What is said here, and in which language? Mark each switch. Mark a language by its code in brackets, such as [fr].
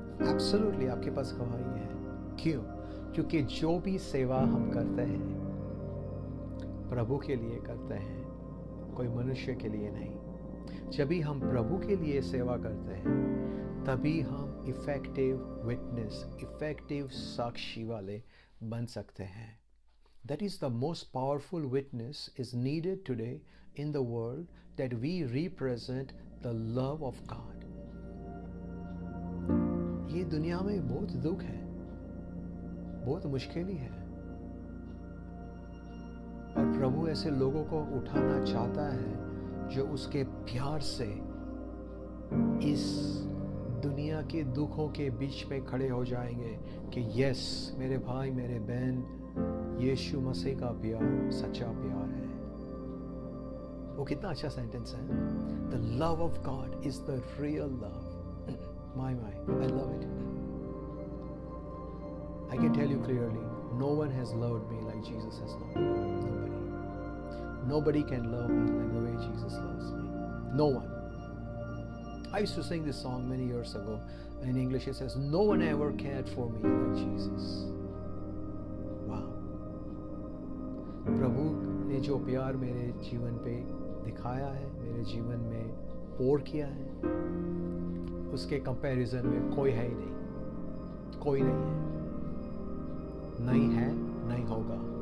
[hi] Absolutely आपके पास गवाही है. क्यों? क्योंकि जो भी सेवा हम करते हैं प्रभु के लिए करते हैं, कोई मनुष्य के लिए नहीं. जब भी हम प्रभु के लिए सेवा करते हैं तभी हम इफेक्टिव विटनेस, इफेक्टिव साक्षी वाले बन सकते हैं. [en] That is the most powerful witness is needed today in the world, that we represent the love of God. [hi] ये दुनिया में बहुत दुख है, बहुत मुश्किल है, और प्रभु ऐसे लोगों को उठाना चाहता है जो उसके प्यार से इस दुनिया के दुखों के बीच में खड़े हो जाएंगे कि यस मेरे भाई मेरे बहन, यीशु मसीह का प्यार सच्चा प्यार है. वो कितना अच्छा सेंटेंस है. [en] The love of God is the real love. My, I love it. I can tell you clearly, no one has loved me like Jesus has loved me. Nobody can love me like the way Jesus loves me. No one. I used to sing this song many years ago. In English it says, no one ever cared for me like Jesus. Wow. [hi] प्रभु ने जो प्यार मेरे जीवन पे दिखाया है, मेरे जीवन में पोर किया है, उसके कंपैरिजन में कोई है ही नहीं. कोई नहीं है, नहीं है, नहीं होगा.